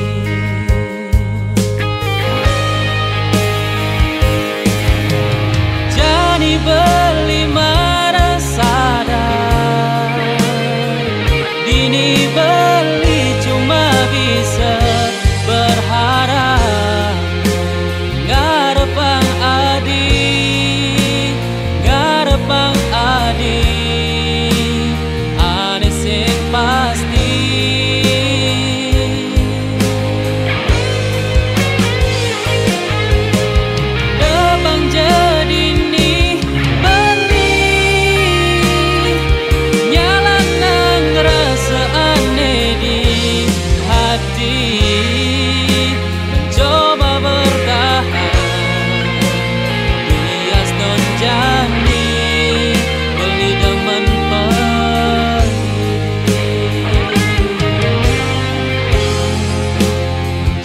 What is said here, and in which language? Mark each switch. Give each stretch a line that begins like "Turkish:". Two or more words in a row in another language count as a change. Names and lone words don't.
Indonesian: Jadi beli marah sadar, dini beli cuma bisa berharap.
Balinese: Ngarepang adi, ngarepang adi, ane sing pasti. Depang jadi nih beli, nyala nang rasa aneh di hati.
Indonesian: Mencoba bertahan
Balinese: jani, beli demen pedidi.